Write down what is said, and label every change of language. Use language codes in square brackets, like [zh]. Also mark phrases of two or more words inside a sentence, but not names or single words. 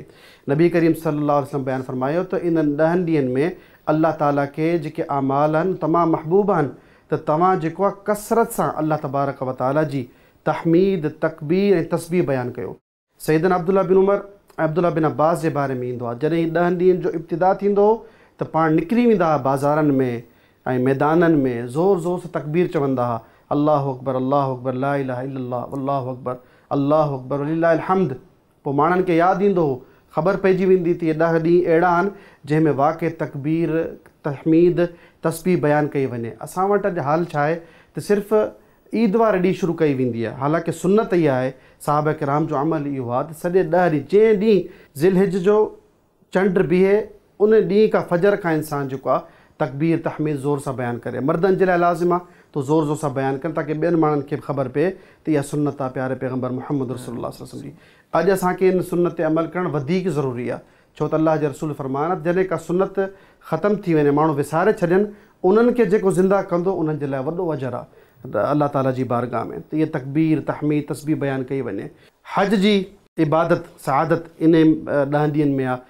[sd] नबी करीम [ar] صلى الله عليه وسلم [sd] बयानु फरमायो त इन्हनि 10 ॾींहंनि में अल्लाह ताला खे जेके आमाल आहिनि तमामु महबूब आहिनि, त तव्हां जेको आहे कसरत सां [ar] الله تبارك وتعالى [sd] जी तहमीद तकबीर ऐं तस्बीह बयानु कयो। सैयदना अब्दुल्ला बिन उमर ऐं अब्दुल्ला बिन अब्बास जे बारे में ईंदो आहे, जॾहिं 10 ॾींहंनि जो इब्तिदा थींदो हो त पाण निकिरी वेंदा हुआ बाज़ारनि में ऐं मैदाननि में, ज़ोर ज़ोर सां तकबीर चवंदा हुआ, [ar] الله أكبر لا إله إلا الله الله أكبر ولله الحمد. [sd] पोइ माण्हुनि खे यादि ईंदो हो, ख़बर पइजी वेंदी त इहे 10 ॾींहं अहिड़ा आहिनि जंहिंमें वाक़ई तकबीर तहमीद तस्बीह बयानु कई वञे। असां वटि अॼु हाल छा आहे त सिर्फ़ु ईद वारे ॾींहुं शुरू कई वेंदी आहे। हालांकि सुन्नत इहा आहे, साहबा किराम जो अमल इहो आहे त सॼे 10 ॾींहं, जंहिं ॾींहुं ज़िलहिज जो चंड बीहे उन ॾींहुं खां फजर खां इंसानु जेको आहे तकबीर तहमीद ज़ोर सां बयानु करे। मर्दनि जे लाइ लाज़िम आहे तो ज़ोर ज़ोर सां बयानु कनि ताकी ॿियनि माण्हुनि खे बि ख़बर पए त इहा सुन्नत आहे प्यारे पैगम्बर मुहम्मद [ar] رسول الله صلى الله عليه وسلم [sd] जी। अॼु असांखे इन सुन्नत ते अमल करणु वधीक ज़रूरी आहे, छो त अल्लाह जे रसूल फरमान आहे जॾहिं का सुन्नत ख़तमु थी वञे, माण्हू विसारे छॾनि, उन्हनि खे जेको ज़िंदा कंदो उन्हनि जे लाइ वॾो अजर आहे अल्लाह ताला जी बारगाह में। त इहे तकबीर तहमीद तस्बीह बयानु कई वञे। हज जी इबादत सआदत इन 10 ॾींहंनि में आहे।